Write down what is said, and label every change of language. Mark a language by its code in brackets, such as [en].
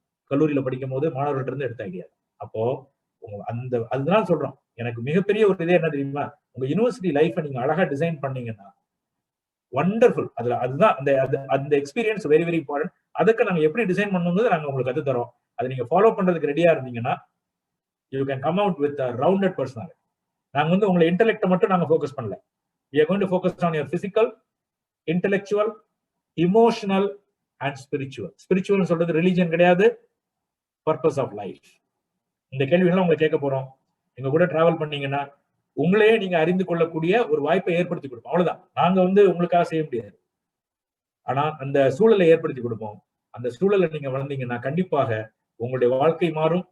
[ta] கல்லூரியில படிக்கும் போது மாணவர்கள்ட்ட இருந்து எடுத்த ஐடியா. அப்போ அந்த அதுதான் சொல்றோம், எனக்கு மிகப்பெரிய ஒரு இதே என்ன தெரியுமா, உங்க யூனிவர்சிட்டி லைஃபை நீங்க அழகா டிசைன் பண்ணீங்கன்னா வண்டர்ஃபுல். அதுதான் அந்த எக்ஸ்பீரியன்ஸ் [en] Very very important. [ta] அதுக்கு நாங்க எப்படி டிசைன் பண்ணணுங்கிறது நாங்க உங்களுக்கு கத்து தரோம். அதை நீங்க ஃபாலோ பண்றதுக்கு ரெடியா இருந்தீங்கன்னா [en] You can come out with rounded personality. [ta] நாங்க வந்து உங்களை இன்டெலெக்ட மட்டும் நாங்க ஃபோக்கஸ் பண்ணல. [en] we are going to focus on your physical, intellectual, emotional and spiritual. [ta] spiritual சொல்றது ரிலிஜன் கிடையாது, [en] Purpose of life. [ta] இந்த கேள்விகளை உங்களை கேட்க போறோம். எங்க கூட டிராவல் பண்ணீங்கன்னா உங்களையே நீங்க அறிந்து கொள்ளக்கூடிய ஒரு வாய்ப்பை ஏற்படுத்தி கொடுப்போம். அவ்வளவுதான். நாங்க வந்து உங்களுக்காக செய்ய முடியாது, ஆனா அந்த சூழலை ஏற்படுத்தி கொடுப்போம். அந்த சூழலை நீங்க வளர்ந்தீங்கன்னா கண்டிப்பாக உங்களுடைய வாழ்க்கை மாறும்.